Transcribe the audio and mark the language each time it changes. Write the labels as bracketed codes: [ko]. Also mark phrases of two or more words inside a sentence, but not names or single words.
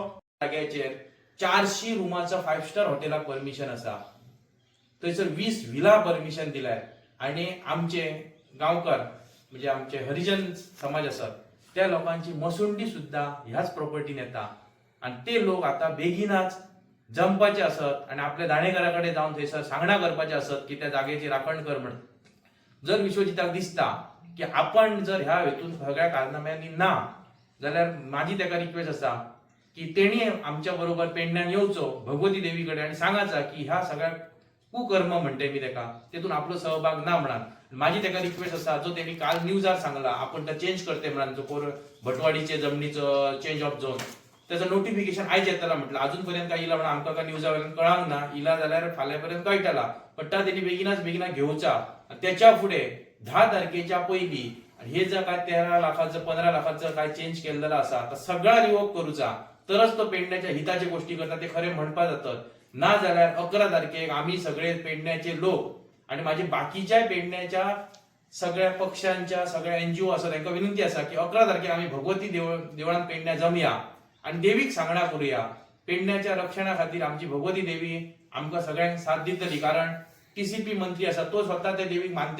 [kok] जाग्याचेर 400 रुमाचा 5 स्टार हॉटेलाक परमिशन आसा, थंयसर 20 व्हिला परमिशन दिलाय आणि आमचे गांवकार म्हणजे आमचे हरिजन समाज आसात त्या लोकांची मसुंडी सुद्धा ह्याच प्रॉपर्टीन येता आणि ते लोक आता बेगीनाच जमपाचे असत आणि आपल्या दाणेकाराकडे जाऊन थंयसर सांगणा करपाचे असत की त्या जागेची राखण कर म्हणून. जर विश्वजिताक दिसता की आपण जर ह्या हेतून सगळ्या कारनाम्यांनी ना जाल्यार माझी तेका रिक्वेस्ट आसा की तेणी आमच्या बरोबर पेडण्यान येवचो भगवती देवीकडे आणि सांगायचा की ह्या सगळ्या कुकर्म म्हणते मी तेका तेतून आपलो सहभाग ना म्हणान. माझी तेका रिक्वेस्ट आसा जो तेणी काल न्यूजार सांगला आपण त्या चेंज करते म्हणान जो कोर भटवाडीचे जमनीचो [en] change of zone [kok] त्याचं नोटिफिकेशन आयज येतला म्हटलं अजूनपर्यंत काय इला म्हणून आमकां काय न्यूजावयल्यान कळांक ना इला जाल्यार फाल्यांपर्यंत कळटला पण त्या तेणी बेगीना घेवचा. त्याच्या फुडें 10 तारखेच्या पयलीं हे जर काय 13 लाखाचं 15 लाखाचं काय चेंज केलेलं असा तर सगळा रिवोक करूचा तरच तो पेडण्याच्या हिताचे गोष्टी करता ते खरे म्हणपा जातात. ना जाल्यार 11 तारखेक आम्ही सगळे पेडण्याचे लोक आणि माझे बाकीच्या पेडण्याच्या सगळ्या पक्षांच्या सगळ्या NGO आसा त्यांना विनंती आसा की 11 तारखेक आम्ही भगवती देवळान पेडण्या जमया आणि देवीक सांगणा करूया. पेडण्याच्या रक्षणा खातीर आमची भगवती देवी आमकां सगळ्यांक साथ दितली कारण TCP मंत्री आसा तो स्वतः त्या देवीक मानते